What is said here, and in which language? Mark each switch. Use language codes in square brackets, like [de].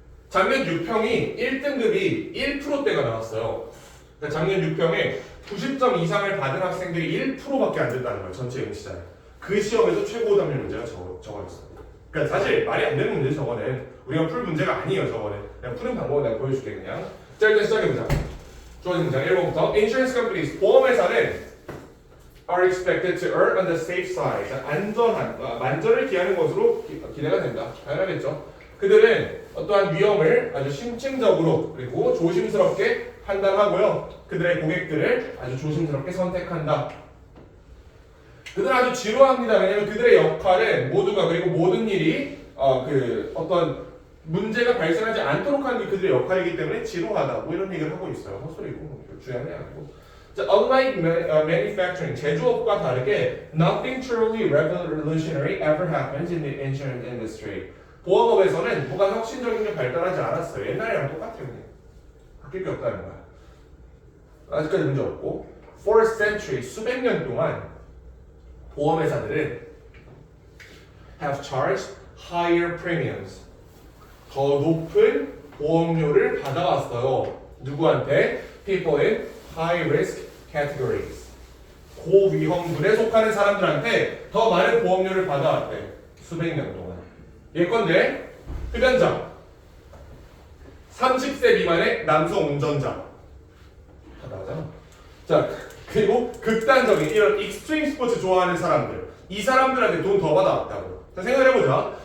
[ko] 작년 6평이 1등급이 1%대가 나왔어요. 그러니까 작년 6평에 90점 이상을 받은 학생들이 1%밖에 안 된다는 거예요. 전체 응시자에. 그 시험에서 최고 오답률 문제가 저거였어요. 그러니까 사실 말이 안 되는 문제 저거는. 우리가 풀 문제가 아니에요 저거는. 그냥 푸는 방법을 내가 보여줄게 그냥. 자, 일단 시작해보자. [en] 주어진 문장 1번부터 Insurance companies, [ko] 보험회사는 [en] are expected to err on the safe side. [ko] 안전한, 만전을 기하는 것으로 기대가 된다. 당연하겠죠. 그들은 어떠한 위험을 아주 심층적으로 그리고 조심스럽게 판단하고요. 그들의 고객들을 아주 조심스럽게 선택한다. 그들은 아주 지루합니다. 왜냐하면 그들의 역할은 모두가 그리고 모든 일이 어떤 문제가 발생하지 않도록 하는 게 그들의 역할이기 때문에 지루하다. 뭐 이런 얘기를 하고 있어요. 헛소리고 중요한 게 아니고. [en] 자, unlike manufacturing, [ko] 제조업과 다르게 [en] nothing truly revolutionary ever happens in the insurance industry. [ko] 보험업에서는 뭐가 혁신적인 게 발달하지 않았어요. 옛날이랑 똑같아요. 그냥. 바뀔 게 없다는 거야. 아직까지 문제 없고. [en] For a century, [ko] 수백 년 동안 보험회사들은 [en] have charged higher premiums. [ko] 더 높은 보험료를 받아왔어요. 누구한테? [en] People in high risk categories. [ko] 고위험군에 속하는 사람들한테 더 많은 보험료를 받아왔대. 수백 년 동안. 예컨대 흡연자 30세 미만의 남성 운전자 다 나가잖아. 자, 그리고 극단적인 이런 익스트림 스포츠 좋아하는 사람들, 이 사람들한테 돈 더 받아왔다고. 자, 생각해보자.